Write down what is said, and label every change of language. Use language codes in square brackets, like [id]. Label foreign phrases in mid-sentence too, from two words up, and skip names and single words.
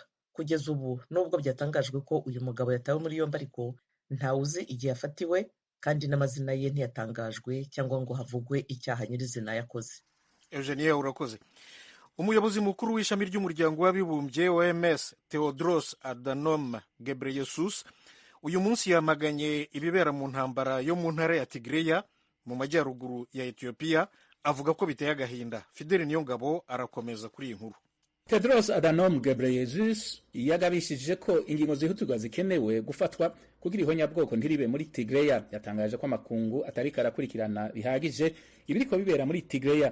[rw] kugeza ubu nubwo byatangajwe ko uyu mugabo yatawe muri yombi, ariko ntawuzi igihe yafatiwe kandi n'amazina ye ntiyatangajwe cyangwa ngo havugwe icyaha nyirizina yakoze. Eugenie, urakoze. umuyobozi mukuru w'ishami ry'umuryango w'abibumbye OMS, Tedros Adhanom Ghebreyesus, uyu munsi yamaganye ibibera mu ntambara yo mu ntara ya Tigreya mu majyaruguru ya Ethiopia, avuga ko biteye agahinda. Fidel Niyongabo arakomeza kuri iyi nkuru. [rn] Tedros Adhanom Ghebreyesus yagabishije ko ingingo zihutirwa zikenewe gufatwa kugira ihonyabwoko ntiribe muri Tigreya. Yatangaje ko amakungu atariko arakurikirana bihagije ibiriko bibera muri Tigreya.